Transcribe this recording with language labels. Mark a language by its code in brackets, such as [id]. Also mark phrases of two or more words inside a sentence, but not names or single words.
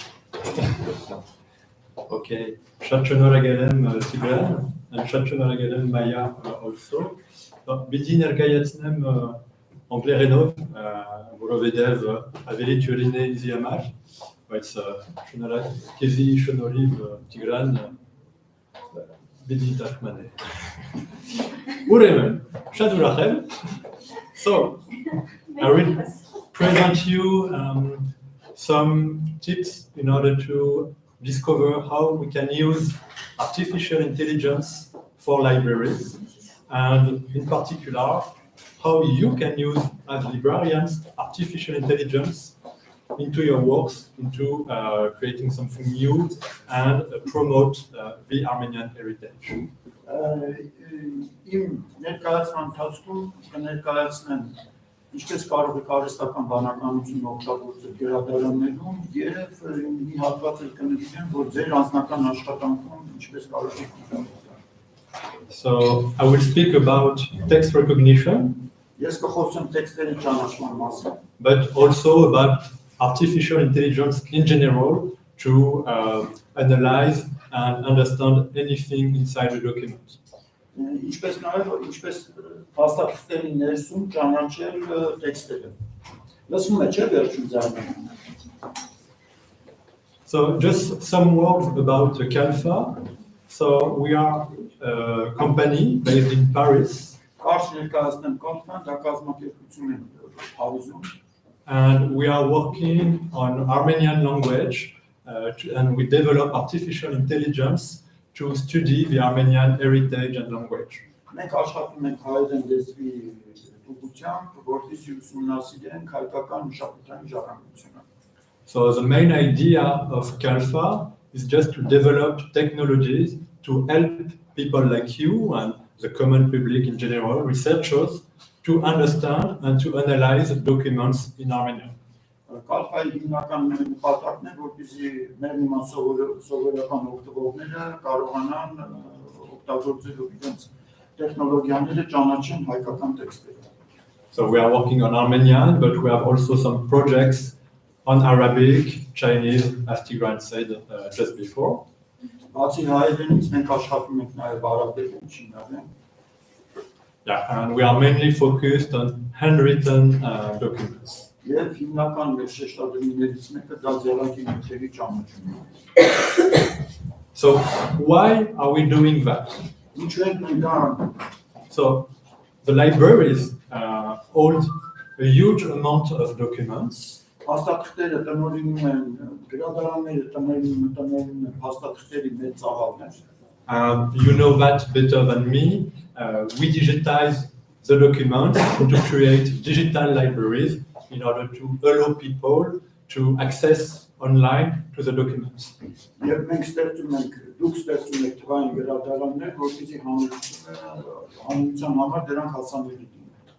[hy] Okay, շատ շնորհակալ եմ Տիգրան, շատ շնորհակալ եմ Մայա also։ Բիդի ներկայացնեմ անգլերենով, որովհետև ավելի թյուրին է ինձ համար, բայց քեզի շնորհիվ Տիգրան բիդի թարգմանել։ Ուրեմն, շատ ուրախ եմ։ So, [en] I will present you some tips in order to discover how we can use artificial intelligence for libraries, and in particular, how you can use as librarians artificial intelligence into your works, into creating something new and promote the Armenian heritage. [hy] Իմ ներկայացման ընթացքում կներկայացնեմ ինչպես կարող եք արհեստական բանականությունը օգտագործել գրադարաններում եւ մի հատված էլ կնվիրեմ, որ ձեր անձնական աշխատանքում ինչպես կարող եք օգտագործել։ [en] So I will speak about text recognition. [hy] Ես կխոսեմ տեքստերի ճանաչման մասին, [en] but also about artificial intelligence in general to analyze and understand anything inside the document. [hy] Ինչպես նաև ինչպես փաստաթղթերի ներսում ճանաչել տեքստերը։ Լսում եք, չէ՞ վերջում ձայնը։ [en] So just some words about Kalfa. So we are a company based in Paris. And we are working on Armenian language and we develop artificial intelligence to study the Armenian heritage and language. [hy] Մենք աշխատում ենք հայերեն լեզվի ուղղությամբ, որպեսզի ուսումնասիրենք հայկական մշակութային ժառանգությունը։ [en] So the main idea of Kalfa is just to develop technologies to help people like you and the common public in general, researchers, to understand and to analyze documents in Armenian. [hy] Կալֆայի հիմնական նպատակն է, որպեսզի մեր նման սովորական օգտվողները կարողանան օգտագործել իրենց տեխնոլոգիաները ճանաչեն հայկական տեքստերը։ [en] So we are working on Armenian, but we have also some projects on Arabic, Chinese, as Tigran said just before. [hy] Բացի հայերենից մենք աշխատում ենք նաև արաբերեն, չինարեն։ [en] Yeah, and we are mainly focused on handwritten documents. [hy] Եվ հիմնական մեր շեշտադրումներից մեկը դա ձեռագիր նյութերի ճանաչումն է։ [en] So why are we doing that? [hy] Ինչու ենք մենք դա անում։ [en] So the libraries hold a huge amount of documents. [hy] Հաստատքները տնօրինում են, գրադարանները տնօրինում են հաստատքների մեծ ծավալներ։ [en] You know that better than me. We digitize the documents to create digital libraries in order to allow people to access online to the documents. [hy] Եվ մենք ստեղծում ենք, դուք ստեղծում եք թվային գրադարաններ, որպեսզի հանրության համար դրանք հասանելի լինեն։